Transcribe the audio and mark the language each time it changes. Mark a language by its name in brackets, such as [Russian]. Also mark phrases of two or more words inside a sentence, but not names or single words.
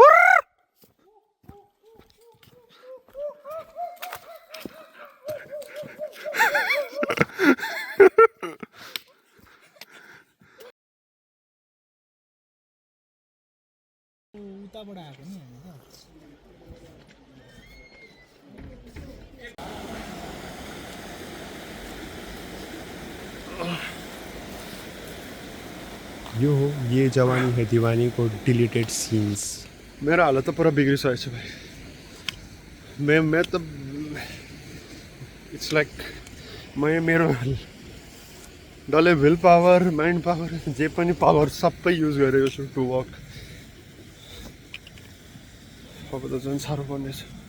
[Nepali] उताबाट आएको नि हामी त यो हो ये जवानी है दीवानी को [English] deleted scenes [Nepali] मेरो हालत त पुरा बिग्रिसकेको छ भाइ मैं त [English] it's like [Nepali] मेरो डल्लै [English] will power mind power [Nepali] जे पनि पावर सबै युज गरेको छु [English] to work [Nepali] अब त झन् साह्रो पर्नेछ